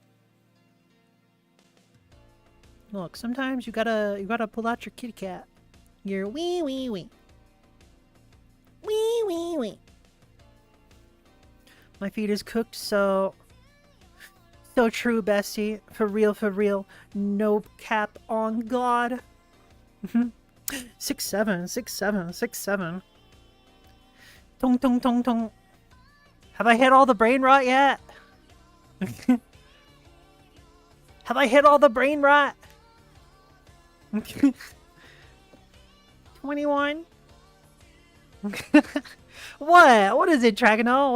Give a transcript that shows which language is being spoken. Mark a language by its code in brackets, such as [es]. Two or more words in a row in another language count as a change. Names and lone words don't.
[en] Look, sometimes you gotta pull out your kitty cat. Your wee, wee, wee. Wee, wee, wee. My feed is cooked, so true, bestie. For real. No cap on God. 6'7", 6'7", 6'7". Tong tong tong tong. Have I hit all the brain rot yet? Have I hit all the brain rot? 21. What? What is it, Dragono?